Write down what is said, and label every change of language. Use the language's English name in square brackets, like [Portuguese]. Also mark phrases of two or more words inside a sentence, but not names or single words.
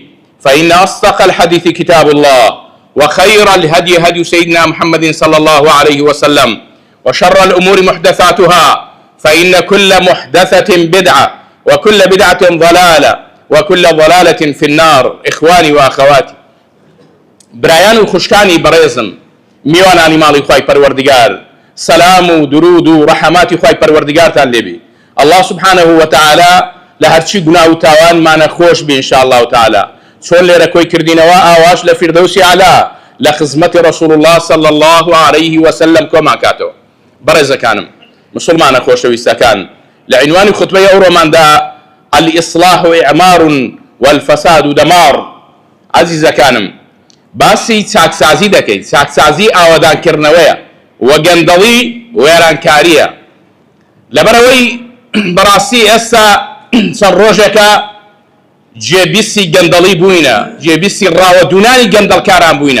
[Arabic] فإن أصدق الحديث كتاب الله، وخير الهدي هدي سيدنا محمد صلى الله عليه وسلم، وشر الأمور محدثاتها، فإن كل محدثة بدعة وكل بدعة ضلالة وكل ضلالة في النار. إخواني وأخواتي، [Central Kurdish] برایان و خوشکانی بەڕێزم، میوانانی ماڵی خوای پەروەردگار، سلام و درود و ڕەحەماتی خوای پەروەردگارتان لێبێ. [Arabic] الله سبحانه وتعالى [Central Kurdish] لە هەرچی گوناه و تاوانمانە خۆش بێ [Arabic] ئینشاء الله تعالى. [Central Kurdish] چۆن لێرە کۆی کردینەوە ئاواش لە فیردەوسی عەلا لە خزمەتی [Arabic] رسول الله صلى الله عليه وسلم [Central Kurdish] کۆمان کاتەوە. بەڕێزەکانم مسلمانە خۆشەویستەکان، لە عنوانی خوتبەی ئەوڕۆماندا [Arabic] الإصلاح إعمار والفساد دمار. [Central Kurdish] عزیزەکانم، باسی چاکسازی دەکەین. چاکسازی ئاوادانکردنەوەیە و گەندەڵی وێرانکاریە. لەبەرەوەی بەڕاستی ئێستا چەند ڕۆژێکە جێبیستی گەندەڵی بووینە، جێبیستی ڕاوەدونانی گەندەڵکاران بووینە.